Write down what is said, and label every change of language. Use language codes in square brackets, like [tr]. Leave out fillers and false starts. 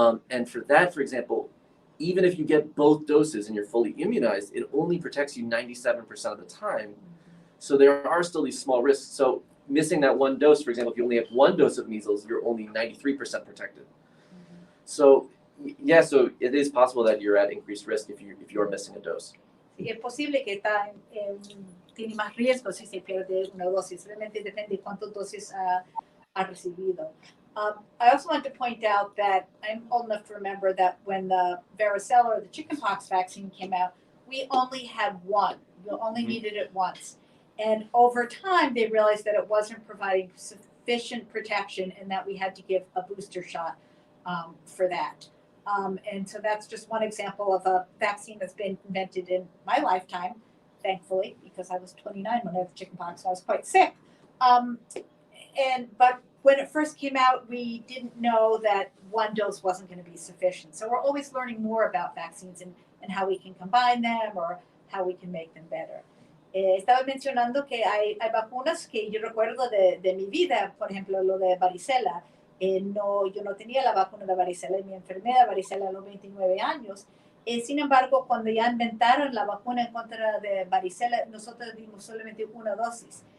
[en] And for that, for example, even if you get both doses and you're fully immunized, it only protects you 97% of the time. So there are still these small risks. So missing that one dose, for example, if you only have one dose of measles, you're only 93% protected. Mm-hmm. So yeah, so it is possible that you're at increased risk if you're missing a dose. [es] Sí, es posible que tiene más riesgo si se pierde una dosis. Realmente depende de cuántas dosis ha recibido. [en] I also want to point out that I'm old enough to remember that when the varicella or the chickenpox vaccine came out, we only had one. You only needed it once. And over time, they realized that it wasn't providing sufficient protection and that we had to give a booster shot for that. And so that's just one example of a vaccine that's been invented in my lifetime, thankfully, because I was 29 when I had chickenpox, so I was quite sick. But when it first came out, we didn't know that one dose wasn't going to be sufficient. So we're always learning more about vaccines and how we can combine them or how we can make them better. [es] Estaba mencionando que hay vacunas que yo recuerdo de mi vida, por ejemplo, lo de varicela. Yo no tenía la vacuna de varicela y me enfermé de varicela a los 29 años. Sin embargo, cuando ya inventaron la vacuna en contra de varicela, nosotros dimos solamente una dosis.